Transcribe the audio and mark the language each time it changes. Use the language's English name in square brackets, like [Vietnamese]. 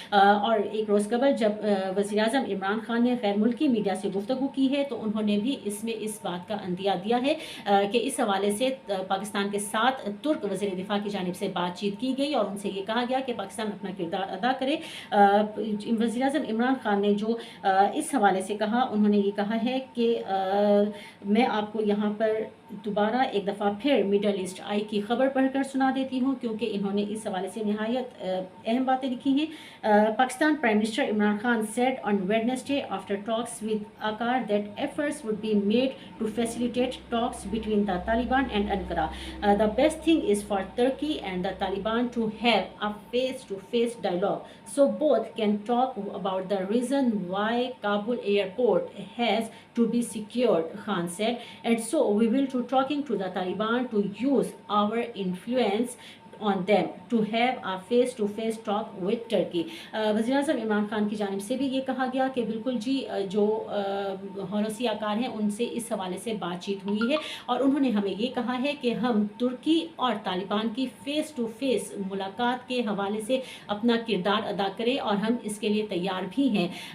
[Hindi] और एक रोज़ कबल जब वज़ीर आज़म इमरान खान ने गैर मुल्की मीडिया से गुफ्तगू की है, तो उन्होंने भी इसमें इस बात का अंदिया दिया है कि इस हवाले से पाकिस्तान के साथ तुर्क वज़ीर दिफा की जानिब से बातचीत की गई, और उनसे ये कहा गया कि पाकिस्तान अपना किरदार अदा करे। वज़ीर आज़म इमरान खान ने जो इस हवाले से कहा, उन्होंने ये कहा है कि मैं आपको यहाँ पर दोबारा एक दफ़ा फिर मिडल ईस्ट आई की ख़बर पढ़कर सुना देती हूँ, क्योंकि इन्होंने इस हवाले से नहायत अहम बातें लिखी हैं। [English] Pakistan Prime Minister Imran Khan said on Wednesday after talks with Akkar that efforts would be made to facilitate talks between the Taliban and Ankara. The best thing is for Turkey and the Taliban to have a face-to-face dialogue, so both can talk about the reason why Kabul airport has to be secured, Khan said, and so we will to talking to the Taliban to use our influence on them to have a face to face talk with Turkey. [Hindi] वज़ीर आज़म इमरान खान की जानिब से भी ये कहा गया कि बिल्कुल जी जो हुलूसी अकार हैं उनसे इस हवाले से बातचीत हुई है, और उन्होंने हमें ये कहा है कि हम तुर्की और तालिबान की फ़ेस टू फेस मुलाकात के हवाले से अपना किरदार अदा करें, और हम इसके लिए तैयार भी हैं।